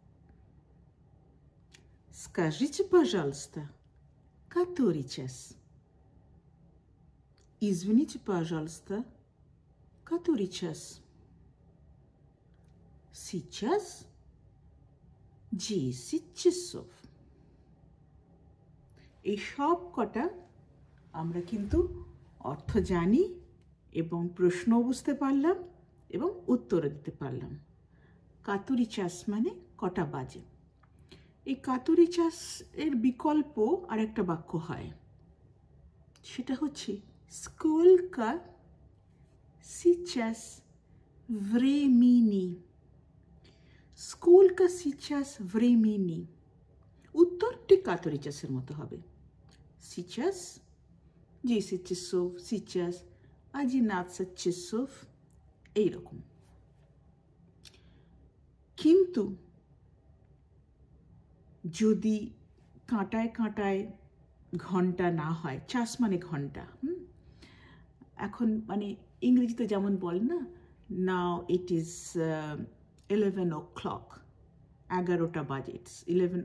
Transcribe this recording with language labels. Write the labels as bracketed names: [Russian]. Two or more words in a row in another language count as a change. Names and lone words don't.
[Russian] Скажите, пожалуйста, который час? Извините, пожалуйста, который час? Сейчас 10 часов। [Bangla] এই সব কটা আমরা কিন্তু অর্থ জানি এবং প্রশ্নও বুঝতে পারলাম এবং উত্তরও দিতে পারলাম। [Russian] который час [Bangla] মানে কটা বাজে। এই [Russian] который час [Bangla] এর বিকল্প আর একটা বাক্য হয়, সেটা হচ্ছে [Russian] сколько сейчас времени। сколько сейчас времени [Bangla] উত্তর ঠিক [Russian] который часер [Bangla] মতো হবে। [Russian] сейчас 10 часов, сейчас 11 часов, [Bangla] এইরকম। কিন্তু যদি কাঁটায় কাঁটায় ঘন্টা না হয়, চাস মানে ঘন্টা, এখন মানে ইংরেজিতে যেমন বলে না, [English] now it is 11 o'clock, [Bangla] 11টা বাজে, ইটস 11।